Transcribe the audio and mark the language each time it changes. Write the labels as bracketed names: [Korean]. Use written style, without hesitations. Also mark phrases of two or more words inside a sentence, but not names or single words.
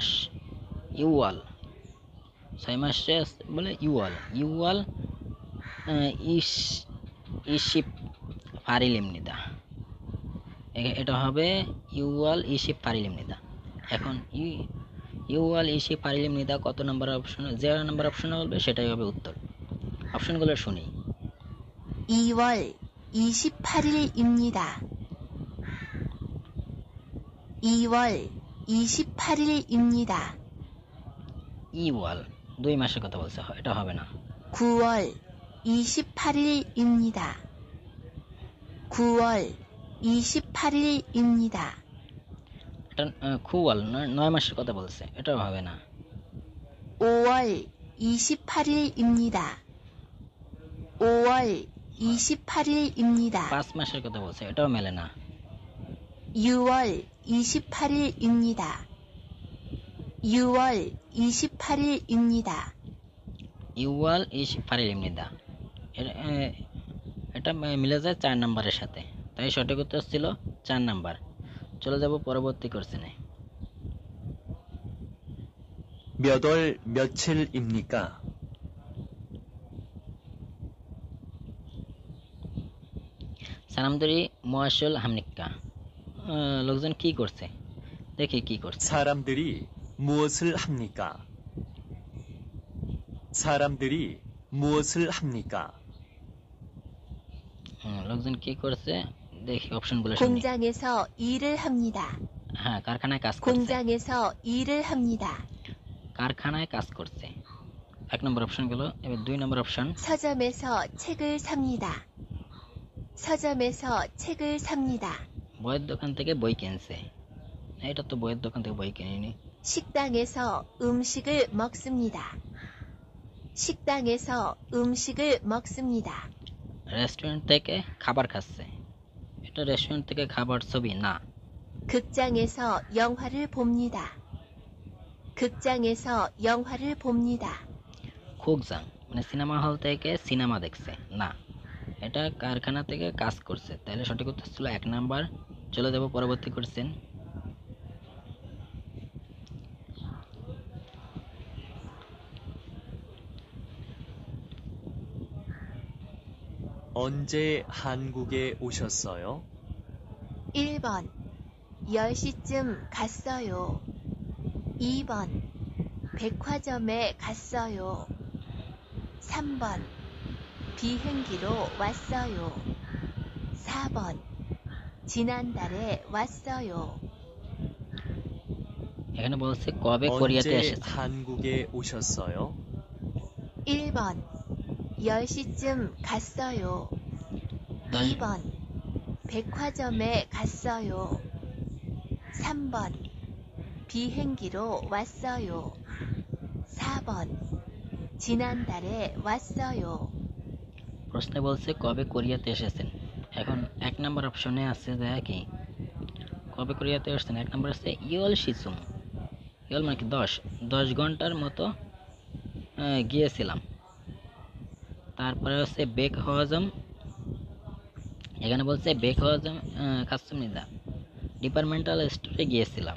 [Bangla] ইউয়াল 6 মাসে বলে [Korean] 유월 이십팔일입니다. [Bangla] এটা হবে [Korean] 유월 이십팔일입니다. [Bangla] এখন [Korean] 유월 이십팔일입니다 [Bangla] কত নাম্বার অপশন? যে নাম্বার অপশনে বলবে সেটাই হবে উত্তর। অপশনগুলো শুনি। [Korean] 2월 28일입니다. 2월 28일입니다. [Bangla] ইওয়াল 2 মাসের কথা বলছে, এটা হবে না। [Korean] 9월 28일입니다. 9월 28일입니다. [Bangla] একটা খুয়াল 9 মাসের কথা বলছে, এটাও হবে না। [Korean] 5월 28일입니다. 5월 28일입니다. [Bangla] 5 মাসের কথা বলছে, এটাও মেলে না। [Korean] 6월 28일입니다. 6월 28일입니다. ইউয়াল 28일입니다। [Bangla] এটা মিলে যায় 4 নাম্বারের সাথে, তাই সঠিক উত্তর ছিল 4 নাম্বার। চলে যাব পরবর্তী কোশ্চেনে। [Korean] 몇 월 며칠입니까? 사람들이 무엇을 합니까, [Bangla] লোকজন কি করছে, দেখি কি করছে। [Korean] 사람들이 무엇을 합니까? 사람들이 무엇을 합니까? [Bangla] লোকজন কি করছে দেখি অপশনগুলো শুনি। [Korean] 공장에서 일을 합니다. [Bangla] হ্যাঁ, কারখানায় কাজ করছে। [Korean] 공장에서 일을 합니다. [Bangla] কারখানায় কাজ করছে, 1 নম্বর অপশনগুলো। এবার 2 নম্বর অপশন, [Korean] 서점에서 책을 삽니다. 서점에서 책을 삽니다. [Bangla] বইয়ের দোকান থেকে বই কিনছে। এটা তো বইয়ের দোকান থেকে বই কিনিনি। [Korean] 식당에서 음식을 먹습니다. 식당에서 음식을 먹습니다. [Bangla] রেস্টুরেন্ট থেকে খাবার খাচ্ছে। এটা রেস্টুরেন্ট থেকে খাবার ছবি না। [Korean] 극장에서 영화를 봅니다. 극장에서 영화를 봅니다. [Bangla] খুগজাং মানে সিনেমা হল থেকে সিনেমা দেখছে না। এটা কারখানা থেকে কাজ করছে, তাহলে সঠিক উত্তর ছিল 1 নাম্বার। চলে যাব পরবর্তী কোশ্চেন। [Korean] 언제 한국에 오셨어요? 1번 10시쯤 갔어요. 2번 백화점에 갔어요. 3번 비행기로 왔어요. 4번 지난달에 왔어요. [Bangla] এখানে বলছে কবে কোরিয়াতে [Korean] 언제 [Bangla] এসেছে। [Korean] 한국에 오셨어요? 1번 10시쯤 갔어요. 2번 백화점에 갔어요. 3번 비행기로 왔어요. 4번 지난달에 왔어요. [Bangla] প্রশ্নে বলছে কবে কোরিয়াতে এসেছেন। এখন 1 নম্বর অপশনে আছে দেখি কবে কোরিয়াতে এসেছেন। 1 নম্বর আছে [Korean] 열 시쯤. [Bangla] ইয়ল মানে কি 10 ঘন্টার মতো গিয়েছিলাম। তারপরে হচ্ছে বেক হওয়াজম, এখানে বলছে [Korean] 백화점 갔습니다 [Bangla] ডিপার্টমেন্টাল স্টোরে গিয়েছিলাম।